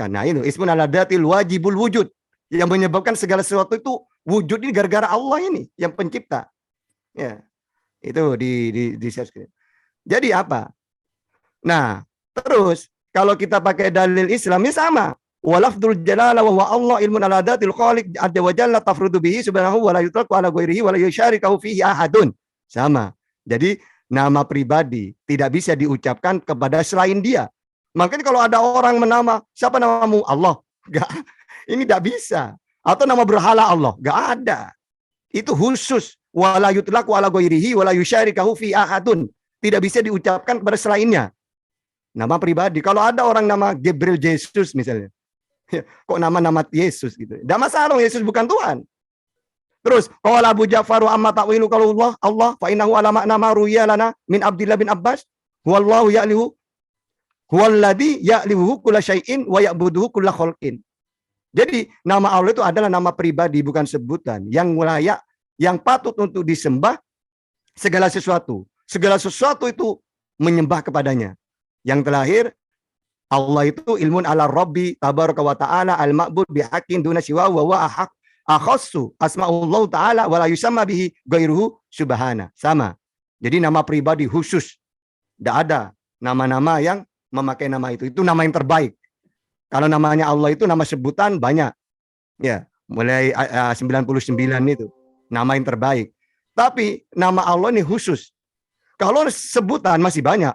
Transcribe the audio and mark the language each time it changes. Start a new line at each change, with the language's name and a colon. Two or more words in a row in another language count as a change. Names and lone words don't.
Indonesian: Nah itu
Arabic: اسم على الذات واجب الوجود.
Indonesian: Yang menyebabkan segala sesuatu itu wujud ini gara-gara Allah ini yang pencipta. Ya, itu di share screen. Jadi apa? Nah, terus kalau kita pakai dalil Islam ya sama.
Arabic: ولفظ الجلالة والله علم على ذات الخالق عز وجل تفرد به سبحانه ولا يطلق على غيره ولا يشاركه فيه أحد.
Indonesian: Sama. Jadi nama pribadi tidak bisa diucapkan kepada selain dia. Makanya kalau ada orang menama, siapa namamu? Allah. Enggak. Ini tidak bisa. Atau nama berhala Allah. Enggak ada. Itu khusus.
Arabic: ولا يطلق على غيره ولا يشاركه فيه أحد.
Indonesian: Tidak bisa diucapkan kepada selainnya. Nama pribadi. Kalau ada orang nama Gabriel Jesus misalnya. Kok nama-nama Yesus gitu. Tidak masalah, Yesus bukan Tuhan. Terus,
Arabic: قال أبو جعفر وأما تأويل قول الله الله فإنه على معنى ما روي لنا عن عبد الله بن عباس هو الله يألهه هو الذي يألهه كل شيء ويعبده كل خلق.
Indonesian: Jadi, nama Allah itu adalah nama pribadi bukan sebutan yang layak, yang patut untuk disembah segala sesuatu. Segala sesuatu itu menyembah kepadanya. Yang terakhir Allah itu
Arabic: علم على الرب تبارك وتعالى المعبود بحق دون سوى و وأحق أخص أسماء الله تعالى ولا يسمى به غيره سبحان.
Indonesian: Sama. Jadi nama pribadi khusus. Tidak ada nama-nama yang memakai nama itu. Itu nama yang terbaik. Kalau namanya Allah itu nama sebutan banyak. Ya, mulai 99 itu. Nama yang terbaik. Tapi nama Allah ini khusus. Kalau sebutan masih banyak.